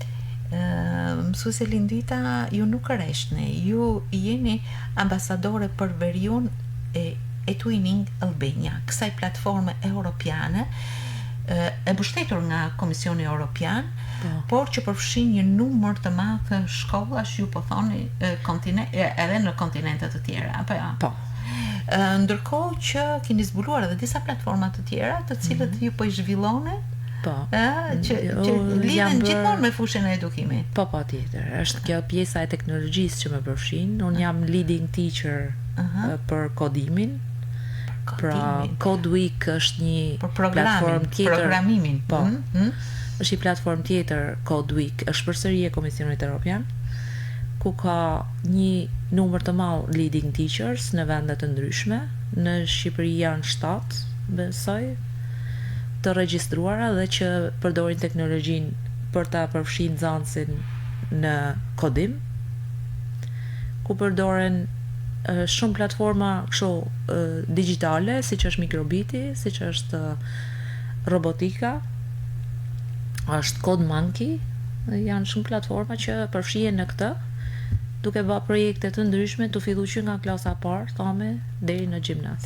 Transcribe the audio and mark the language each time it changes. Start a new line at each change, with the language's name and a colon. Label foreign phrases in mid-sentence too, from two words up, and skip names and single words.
Albanian: Mësuese Lindita, ju nuk rreshni, ju jeni ambasadore për veriun e Twinning Albania, kësaj platforme europiane e mbështetur nga Komisioni Europian, por që përfshin një numër të madh të shkollash, ju po thoni edhe në kontinente të tjera, apo jo? Po. Ndërkohë që keni zbuluar edhe disa platforma të tjera, të cilët ju po i zhvilloni, që lidhen gjithmonë me fushën e edukimit. Po, patjetër. Është kjo pjesa e teknologjisë që më përfshin. Unë jam
English: leading teacher
Albanian: për kodimin. Pra, Code Week është një platform tjetër. Programimin. Po. Është një platform tjetër, Code Week, është përsëri e Komisionit Evropian, ku ka një numër të madh
English: leading teachers
Albanian: në vende të ndryshme. Në Shqipëri janë 7, besoj, të regjistruara dhe që përdorin teknologjinë për ta përfshirë nxënësin në kodim, ku përdoren shumë platforma kështu digjitale, siç është Microbiti, siç është robotika, është CodeMonkey, janë shumë platforma që përfshihen në këtë, duke bërë projekte të ndryshme të filluar që nga klasa parë, thome, deri në gjimnaz.